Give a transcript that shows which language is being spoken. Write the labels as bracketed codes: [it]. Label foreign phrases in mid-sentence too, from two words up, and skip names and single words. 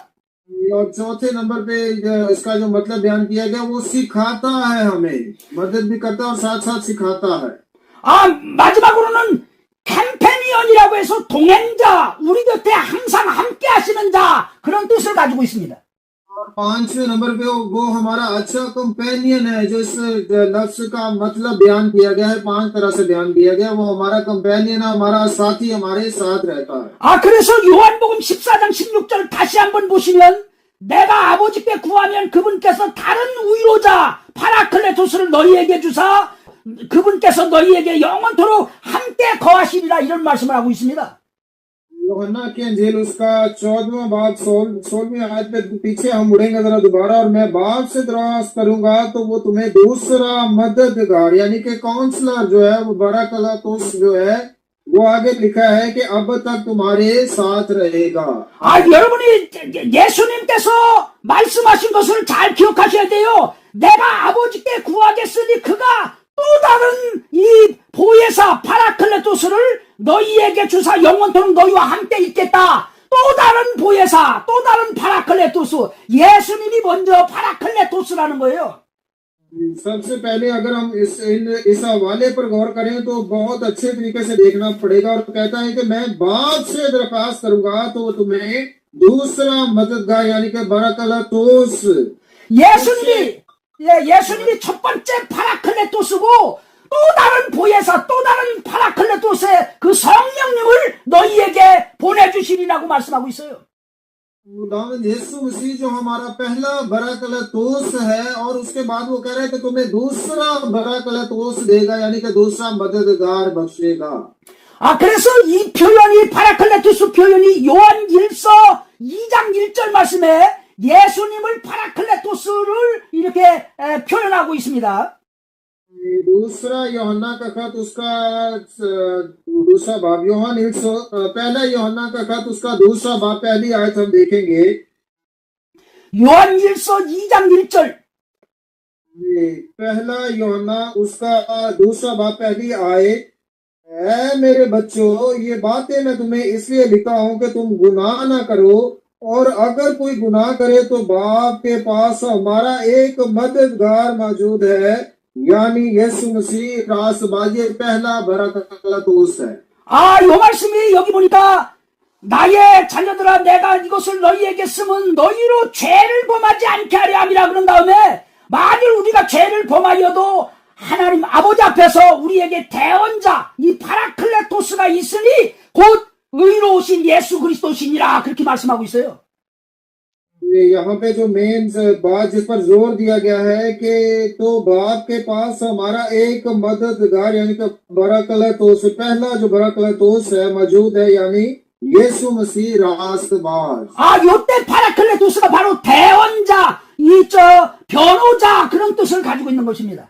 [ur] اور چوتھے نمبر پہ اس کا جو مطلب بیان کیا گیا وہ سکھاتا ہے، ہمیں مدد بھی کرتا ہے اور ساتھ ساتھ سکھاتا ہے. [ko] 마지막으로는 캠페니언이라고 해서 그래서 동행자, 우리 곁에 항상 함께 하시는 자, 그런 뜻을 가지고 있습니다. [ur] پانچویں نمبر پہ وہ ہمارا اچھا کمپینین ہے، جو اس لفظ کا مطلب بیان کیا گیا ہے، 5 طرح سے بیان کیا گیا. وہ ہمارا کمپینین ہے، ہمارا ساتھی، ہمارے ساتھ رہتا ہے. [ko] 그래서 요한복음 14장 16절 다시 한번 보시면 내가 아버지께 구하면 그분께서 다른 위로자 파라클레토스를 너희에게 주사 그분께서 너희에게 영원토록 함께 거하시리라, 이런 말씀을 하고 있습니다. [ur] یوحنا کی انجیل اس کا 14واں باب 16ویں آیت پہ پیچھے ہم مڑیں گے ذرا دوبارہ. اور میں باپ سے درخواست کروں گا تو وہ تمہیں دوسرا مددگار یعنی کہ کاؤنسلر جو ہے، وہ براکلاتس جو ہے، وہ آگے لکھا ہے کہ اب تک تمہارے ساتھ رہے گا. [ko] 여러분이 예수님께서 말씀하신 것을 잘 기억하셔야 돼요. 내가 아버지께 구하겠으니 그가 또 다른 이 보혜사 파라클레토스를 너희에게 주사 영원토록 너희와 함께 있겠다. 또 다른 보혜사, 또 다른 파라클레토스. 예수님이 먼저 파라클레토스라는 거예요. [ur] سب سے پہلے اگر ہم اس حوالے پر غور کریں تو بہت اچھے طریقے سے دیکھنا پڑے گا. اور کہتا ہے کہ میں باپ سے درخواست کروں گا تو وہ تمہیں دوسرا مددگار یعنی کہ براکلاتس, [ko] 예수님이 첫 번째 파라클레토스고 또 다른 보혜사, 또 다른 파라클레토스의 그 성령님을 너희에게 보내주시리라고 말씀하고 있어요. [ur] خداوند یسوع مسیح جو ہمارا پہلا براکلاتس ہے، اور اس کے بعد وہ کہہ رہا ہے کہ تمہیں دوسرا براکلاتس دے گا یعنی کہ دوسرا مددگار بخشے گا. [ko] 그래서 이 표현이, 파라클레토스 표현이 요한 1서 2장 1절 말씀에 예수님을 파라클레토스를 이렇게 표현하고 있습니다. [ur] دوسرا یوحنا کا خط اس کا دوسرا باب، پہلا یوحنا کا خط اس کا دوسرا باب، پہلی آیت ہم دیکھیں گے. [ko] 요한 1서 2장 1절. [ur] پہلا یوحنا اس کا دوسرا باب، پہلی آیت. اے میرے بچوں، یہ باتیں میں تمہیں اس لیے لکھا ہوں کہ تم گناہ نہ کرو، اور اگر کوئی گناہ کرے تو باپ کے پاس ہمارا ایک مددگار موجود ہے، یعنی یسوع مسیح راستبازی، پہلا براکلاتس ہے. [ko] 요 말씀이 여기 보니까 나의 자녀들아 내가 이것을 너희에게 쓰면 너희로 죄를 범하지 않게 하려 함이라 그런 다음에, 만일 우리가 죄를 범하여도 하나님 아버지 앞에서 우리에게 대언자 이 파라클레토스가 있으니 곧 의로우신 예수 그리스도시니라, 그렇게 말씀하고 있어요. [ur] یہاں پہ جو مین بات جس پر زور دیا گیا ہے کہ تو باپ کے پاس ہمارا ایک مددگار یعنی کہ براکلاتس، پہلا جو براکلاتس ہے موجود ہے، یعنی یسوع مسیح راستباز. [ko] 요때 파라클레토스가 바로 대언자, 변호자, 그런 뜻을 가지고 있는 것입니다.